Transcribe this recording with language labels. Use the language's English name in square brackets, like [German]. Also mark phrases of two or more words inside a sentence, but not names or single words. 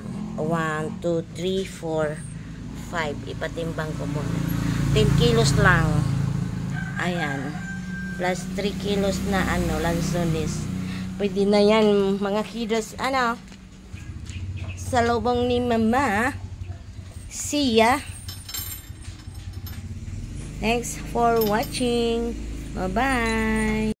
[English] 1, 2, 3, 4, 5. [Filipino] Ipatimbang ko muna. 10 kilos lang. Ayan. Plus 3 kilos na lansones. Pwede na yan mga kilos. Sa lubong ni mama. [English] See ya. Thanks for watching. Bye-bye.